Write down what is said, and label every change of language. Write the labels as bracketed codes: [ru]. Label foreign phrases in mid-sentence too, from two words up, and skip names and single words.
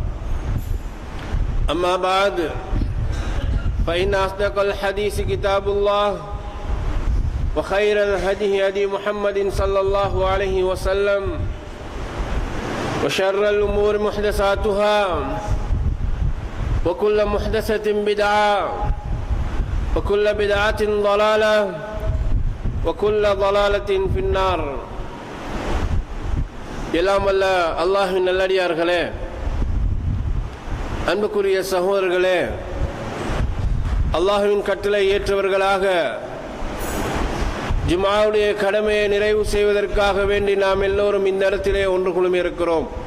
[ar] أما بعد فإن أصدق الحديث كتاب الله وخير الهدي هدي محمد صلى الله عليه وسلم وشر الأمور محدثاتها وكل محدثة بدعة وكل بدعة ضلالة وكل ضلالة في النار. [ta] எல்லாம் வல்ல அல்லாஹ்வின் நல்லடியார்களே, அன்புக்குரிய சகோதரர்களே, அல்லாஹ்வின் கட்டளை ஏற்றவர்களாக ஜும்ஆவுடைய கடமையை நிறைவு செய்வதற்காக வேண்டி நாம் எல்லோரும் இந்த இடத்திலே ஒன்று குழுமி இருக்கிறோம்.